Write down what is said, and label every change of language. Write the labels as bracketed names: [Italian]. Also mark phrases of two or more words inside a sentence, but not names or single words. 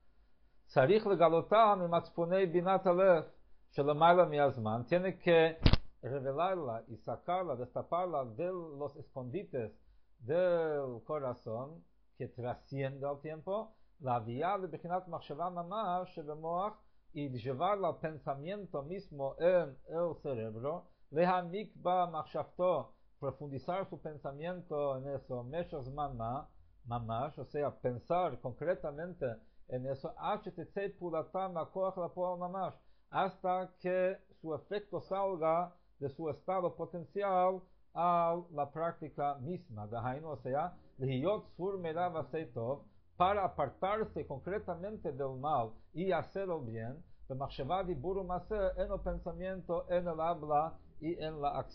[Spanish] tiene que revelarla y sacarla, destaparla de los escondites del corazón que trasciende al tiempo, la vía de [Hebrew] בחינת מחשבה ממש שבמוח, [Spanish] y llevarla al pensamiento mismo en el cerebro, [Hebrew] להעמיק בה מחשבתו, [Spanish] profundizar su pensamiento en eso, [Hebrew] משך זמן ממש, [Spanish] o sea, pensar concretamente en eso, hasta que su efecto salga de su estado potencial a la práctica misma, o sea, para apartarse concretamente del mal y hacer el bien, en el pensamiento, en el habla y en la